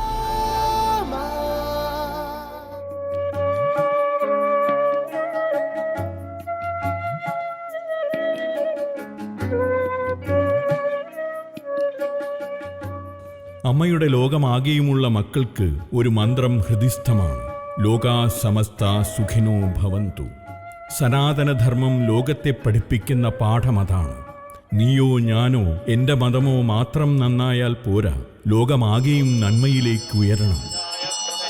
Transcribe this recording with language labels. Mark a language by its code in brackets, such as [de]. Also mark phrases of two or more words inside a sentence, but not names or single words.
[ml] അമ്മയുടെ ലോകമാകെയുമുള്ള മക്കൾക്ക് ഒരു മന്ത്രം ഹൃദിസ്ഥമാണ്. [sa] ലോകാ സമസ്ത സുഖിനോ ഭവന്തു. [ml] സനാതനധർമ്മം ലോകത്തെ പഠിപ്പിക്കുന്ന പാഠമതാണ്. നീയോ ഞാനോ എൻ്റെ മതമോ മാത്രം നന്നായാൽ പോരാ, ലോകമാകെയും നന്മയിലേക്ക് ഉയരണം.